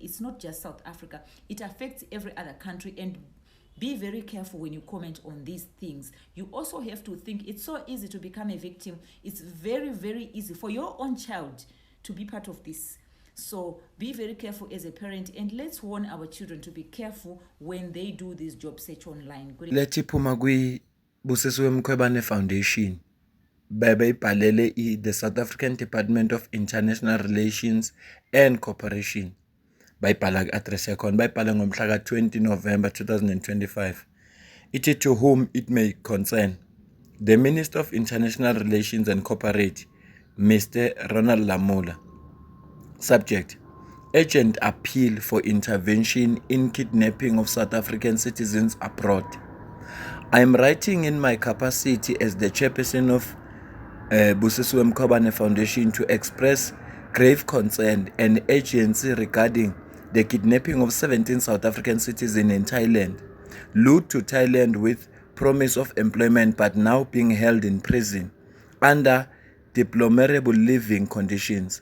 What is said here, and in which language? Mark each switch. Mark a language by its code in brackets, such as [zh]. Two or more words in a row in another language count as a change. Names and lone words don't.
[en] It's not just South Africa. It affects every other country. And be very careful when you comment on these things. You also have to think it's so easy to become a victim. It's very, very easy for your own child to be part of this. So be very careful as a parent, and let's warn our children to be careful when they do this job search online. [xh] Lethi phuma kwi Busisiwe Mkhwebane Foundation bebe ibhalele the South African Department of International Relations and Cooperation. Bayibhala ku-address yakhona, bayibhala ngomhla ka-20 November 2025. [en] Ithi to whom it may concern, the Minister of International Relations and Cooperation, Mr. Ronald Lamola. Subject: urgent appeal for intervention in kidnapping of South African citizens abroad. I am writing in my capacity as the chairperson of Busisiwe Mkhwebane Foundation to express grave concern and urgency regarding the kidnapping of 17 South African citizens in Thailand, lured to Thailand with promise of employment but now being held in prison under deplorable living conditions.